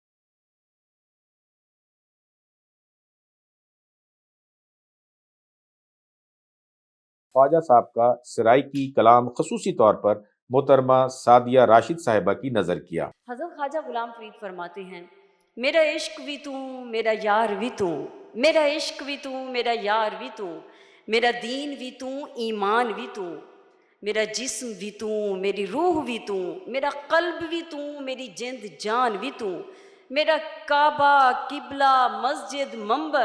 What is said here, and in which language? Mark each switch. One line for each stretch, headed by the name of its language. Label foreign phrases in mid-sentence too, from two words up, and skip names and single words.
Urdu: خواجہ صاحب کا سرائکی کلام خصوصی طور پر محترمہ سعدیہ راشد صاحبہ کی نظر کیا۔ حضرت خواجہ غلام فرید فرماتے ہیں میرا عشق بھی تو میرا یار بھی تو، میرا عشق بھی تو میرا یار بھی تو، میرا دین بھی تو ایمان بھی تو, میرا جسم بھی تو میری روح بھی تو، میرا قلب بھی تو میری جند جان بھی تو، میرا کعبہ قبلہ مسجد منبر